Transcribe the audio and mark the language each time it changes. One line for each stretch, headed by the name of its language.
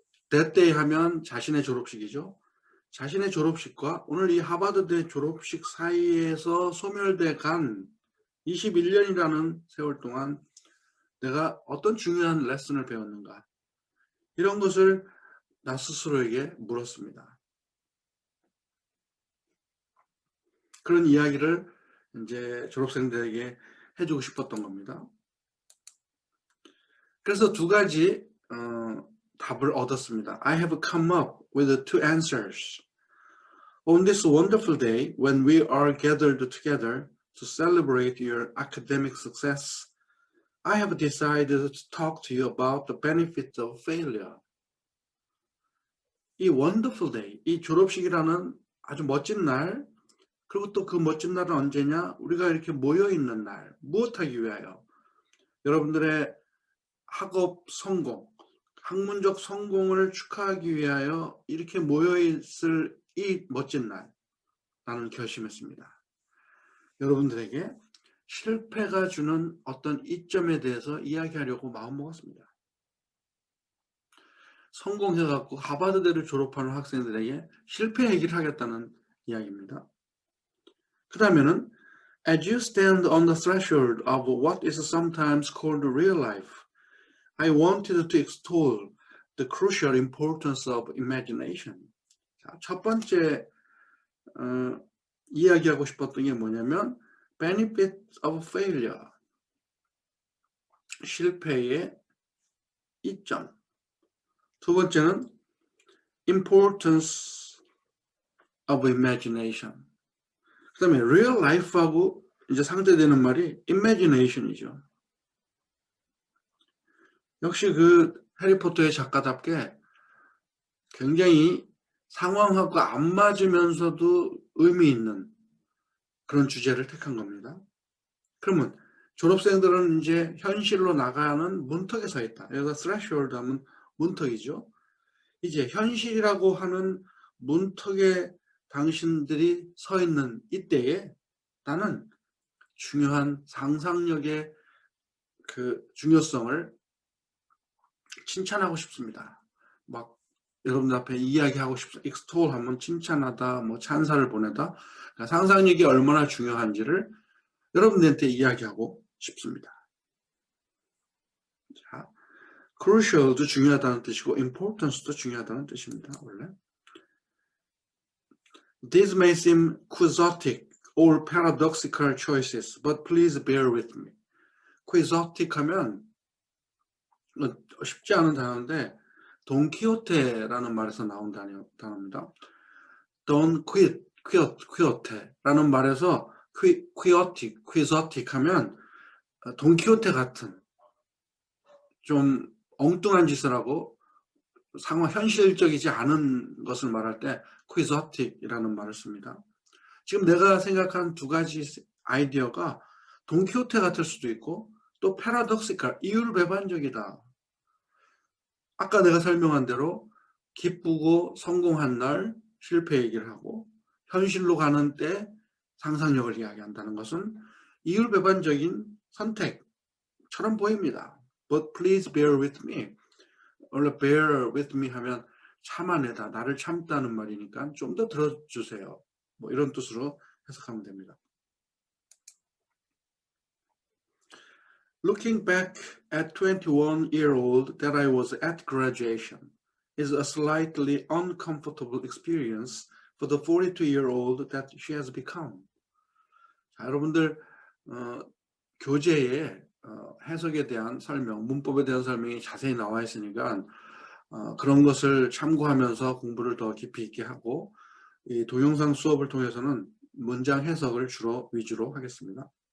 English: that day
Korean: 하면 자신의 졸업식이죠. 자신의 졸업식과 오늘 이 하버드대 졸업식 사이에서 소멸돼 간 21년이라는 세월 동안 내가 어떤 중요한 레슨을 배웠는가, 이런 것을 나 스스로에게 물었습니다. 그런 이야기를 이제 졸업생들에게 해주고 싶었던 겁니다. 그래서 두 가지 답을 얻었습니다.
English: I have come up with two answers. On this wonderful day when we are gathered together to celebrate your academic success, I have decided to talk to you about the benefits of failure.
Korean: 이
English: wonderful day,
Korean: 이 졸업식이라는 아주 멋진 날, 그리고 또 그 멋진 날은 언제냐? 우리가 이렇게 모여있는 날, 무엇하기 위하여? 여러분들의 학업 성공, 학문적 성공을 축하하기 위하여 이렇게 모여있을 이 멋진 날, 나는 결심했습니다. 여러분들에게 실패가 주는 어떤 이점에 대해서 이야기하려고 마음먹었습니다. 성공해갖고 하버드대를 졸업하는 학생들에게 실패 얘기를 하겠다는 이야기입니다. 그 다음에는
English: As you stand on the threshold of what is sometimes called real life, I wanted to extol the crucial importance of imagination.
Korean: 자, 첫 번째 이야기하고 싶었던 게 뭐냐면
English: benefit of failure,
Korean: 실패의 이점. 두 번째는
English: importance of imagination.
Korean: 그 다음에
English: real life
Korean: 하고 이제 상대되는 말이 imagination이죠. 역시 그 해리포터의 작가답게 굉장히 상황하고 안 맞으면서도 의미 있는 그런 주제를 택한 겁니다. 그러면 졸업생들은 이제 현실로 나가는 문턱에 서 있다. 여기가 threshold 하면 문턱이죠. 이제 현실이라고 하는 문턱에 당신들이 서 있는 이때에 나는 중요한 상상력의 그 중요성을 칭찬하고 싶습니다. 막 여러분들 앞에 이야기하고 싶습니다. extol 하면 칭찬하다, 뭐 찬사를 보내다. 그러니까 상상력이 얼마나 중요한지를 여러분들한테 이야기하고 싶습니다. 자, crucial도 중요하다는 뜻이고 importance도 중요하다는 뜻입니다. 원래.
English: These may seem quixotic or paradoxical choices, but please bear with me.
Korean: quixotic 하면 쉽지 않은 단어인데 돈키호테라는 말에서 나온 단어입니다. Don't quixote라는 말에서 quixotic 하면 돈키호테 같은 좀 엉뚱한 짓을 하고 현실적이지 않은 것을 말할 때 quixotic이라는 말을 씁니다. 지금 내가 생각한 두 가지 아이디어가 돈키호테 같을 수도 있고 또 paradoxical, 이율배반적이다. 아까 내가 설명한 대로 기쁘고 성공한 날 실패 얘기를 하고 현실로 가는 때 상상력을 이야기한다는 것은 이율배반적인 선택처럼 보입니다.
English: But please bear with me.
Korean: 원래
English: bear with me
Korean: 하면 참아내다, 나를 참다는 말이니까 좀 더 들어주세요. 뭐 이런 뜻으로 해석하면 됩니다.
English: Looking back at 21-year-old that I was at graduation is a slightly uncomfortable experience for the 42-year-old that she has become.
Korean: 자, 여러분들 교재에 해석에 대한 설명, 문법에 대한 설명이 자세히 나와 있으니까 그런 것을 참고하면서 공부를 더 깊이 있게 하고 이 동영상 수업을 통해서는 문장 해석을 위주로 하겠습니다.